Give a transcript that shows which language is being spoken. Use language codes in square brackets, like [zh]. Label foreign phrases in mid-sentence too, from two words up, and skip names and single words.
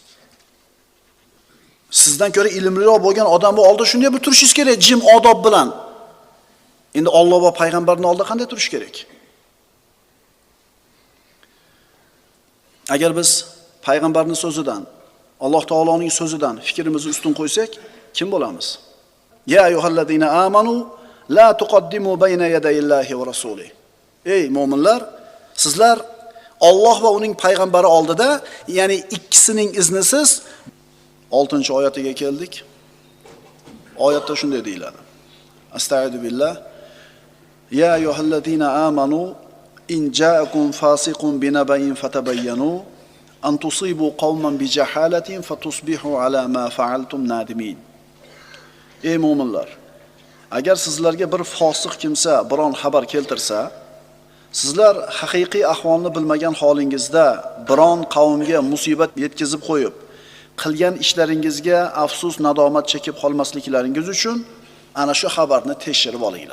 [uz] Sizdan ko'ra ilmliroq bo'lgan odamning oldida shunday bir turishingiz kerak, jim odob bilan. Endi Alloh va payg'ambarning oldida qanday turish kerak? Agar biz payg'ambarning so'zidan, Alloh taoloning so'zidan fikrimizni ustun qo'ysak, kim bo'lamiz? [ar] يا أيها الذين آمنوا لا تقدموا بين يدي الله ورسوله. [uz] Ey mu'minlar, sizlar Alloh va uning payg'ambari oldida, ya'ni ikkisining iznisiz 6-oyatiga keldik. Oyatda shunday deyiladi. [ar] أستغفر بالله. يا أيها الذين آمنوا إن جاءكم فاسق بنبإ فتبينوا أن تصيبوا قوما بجهالة فتصبحوا على ما فعلتم نادمين. [uz] Ey mu'minlar, agar sizlarga bir fosiq kimsa biron xabar keltirsa, sizlar haqiqiy ahvolni bilmagan holingizda biron qavmga musibat yetkazib qo'yib, qilgan ishlaringizga afsus, nadomat chekib qolmasliklaringiz uchun ana shu xabarni tekshirib olinglar.